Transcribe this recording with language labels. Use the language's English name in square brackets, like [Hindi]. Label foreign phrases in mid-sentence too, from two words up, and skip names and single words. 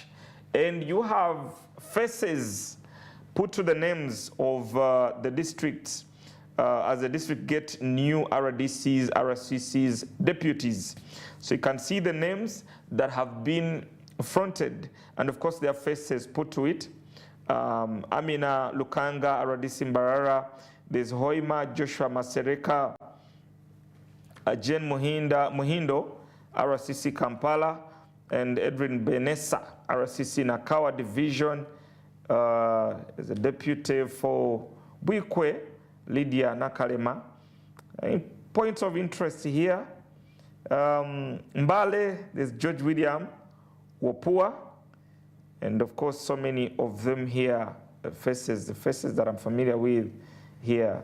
[English] And you have faces put to the names of the districts as the district get new RDCs, RCCs, deputies. So you can see the names that have been fronted, and of course their faces put to it. Amina Lukanga, RDC Mbarara. There's Hoima Joshua Masereka, Jen Muhindo, RCC Kampala, and Edwin Benessa, RCC Nakawa Division. There's a deputy for Bwikwe, Lydia Nakalema. Points of interest here. Mbale, there's George William, Wapua, and of course so many of them here, the faces that I'm familiar with here.